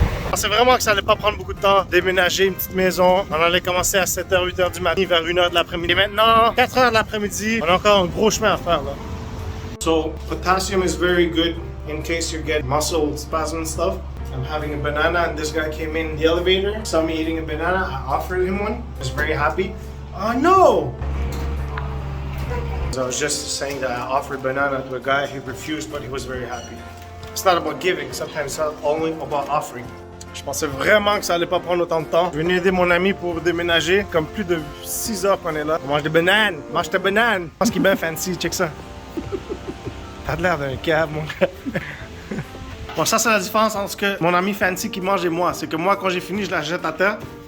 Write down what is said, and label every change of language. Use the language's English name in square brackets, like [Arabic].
[French] pensais vraiment que ça allait pas prendre beaucoup de temps. Déménager une petite maison. On allait commencer à 7h, 8h du matin, vers 1h de l'après-midi. Et maintenant, 4h de l'après-midi, on a encore un gros chemin à faire là. [English] So, potassium is very good in case you get muscle spasm and stuff. I'm having a banana and this guy came in the elevator, saw me eating a banana, I offered him one, I was very happy. Oh no! I was just saying that I offered banana to a guy, he refused but he was very happy. It's not about giving, sometimes it's only about offering. [French] Je pensais vraiment que ça allait pas prendre autant de temps. Je venais aider mon ami pour déménager, comme plus de 6 heures qu'on est là. On mange des bananes, mange tes bananes. Je pense qu'il est bien fancy, check ça. T'as l'air d'un cave, mon gars. Bon, ça, c'est la différence entre ce que mon ami fancy qui mange et moi. C'est que moi, quand j'ai fini, je la jette à terre.